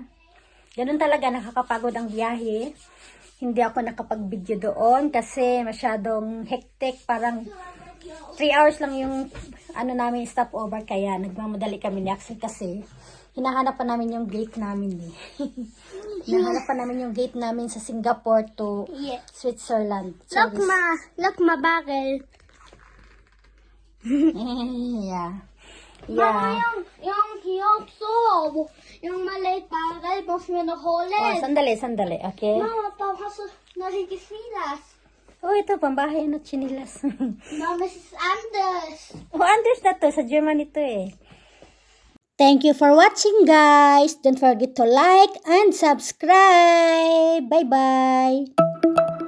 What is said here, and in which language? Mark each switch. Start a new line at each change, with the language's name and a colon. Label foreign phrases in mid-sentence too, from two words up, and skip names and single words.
Filipino: Ganun talaga, nakakapagod ang biyahe. Hindi ako nakapag-video doon kasi masyadong hectic. Parang 3 hours lang yung ano namin stopover. Kaya nagmamadali kami ni Axel kasi hinahanap pa namin yung gate namin eh. Hinahanap pa namin yung gate namin sa Singapore to
English: Yeah.
Filipino: Switzerland.
English: Look, Ma. Look, my barrel. Yeah.
German: Mama,
English: Yeah.
Filipino: yung so, yung maliit barrel,
German: muss mir noch
Filipino: Oh,
German: holen.
Filipino: sandali, okay?
German: Mama, warum hast du noch nicht gefiedert?
Filipino: Oh, ito, pambahay na chinilas.
German: Mama, es ist anders.
Filipino: Oh, Anders na to. Sa German ito eh.
English: Thank you for watching, guys. Don't forget to like and subscribe. Bye-bye.